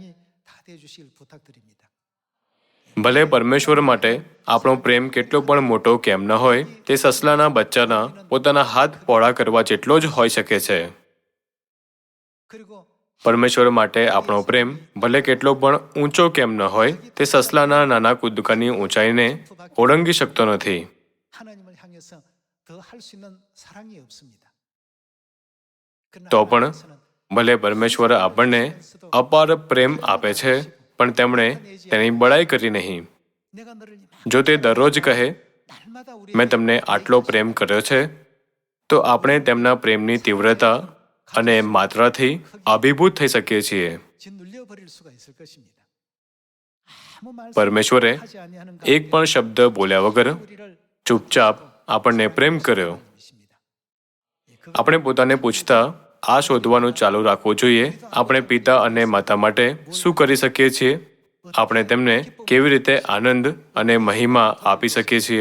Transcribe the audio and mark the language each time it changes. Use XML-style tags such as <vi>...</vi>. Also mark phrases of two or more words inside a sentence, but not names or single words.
<gu>ભલે પરમેશ્વર માટે આપણો પ્રેમ કેટલો પણ મોટો કેમ ન હોય, તે સસલાના બચ્ચાના પોતાના હાથ પહોળા કરવા જેટલો જ હોઈ શકે છે. પરમેશ્વર માટે આપણો પ્રેમ ભલે કેટલો પણ ઊંચો કેમ ન હોય, તે સસલાના નાના કૂદકાની ઊંચાઈને ઓળંગી શકતો નથી.</gu> <ko>하나님을 향해서 더 할 수 있는 사랑이 없습니다.</ko> <gu>તો પણ ભલે પરમેશ્વર આપણને અપાર પ્રેમ આપે છે, પણ તેમણે તેની બડાઈ કરી નહીં.</gu> <ko>내가 너를</ko> <gu>જો તે દરરોજ કહે,</gu> <ko>날마다 우리</ko> <gu>મેં તમને આટલો પ્રેમ કર્યો છે, તો આપણે તેમના પ્રેમની તીવ્રતા અને માત્રાથી અભિભૂત થઈ શકીએ છીએ.</gu> <ko>짓눌려 버릴 수가 있을 것입니다. 아무 말씀</ko> <gu>પરમેશ્વરે</gu> <ko>하지 아니하는</ko> <gu>એક પણ શબ્દ બોલ્યા વગર</gu> <ko>우리를</ko> <gu>ચૂપચાપ આપણને પ્રેમ કર્યો.</gu> <ko>것입니다.</ko> <gu>આપણે પોતાને પૂછતા આ શોધવાનું ચાલુ રાખવું જોઈએ, આપણે પિતા અને માતા માટે શું કરી શકીએ છીએ? આપણે તેમને કેવી રીતે આનંદ અને મહિમા આપી શકીએ છીએ?</gu>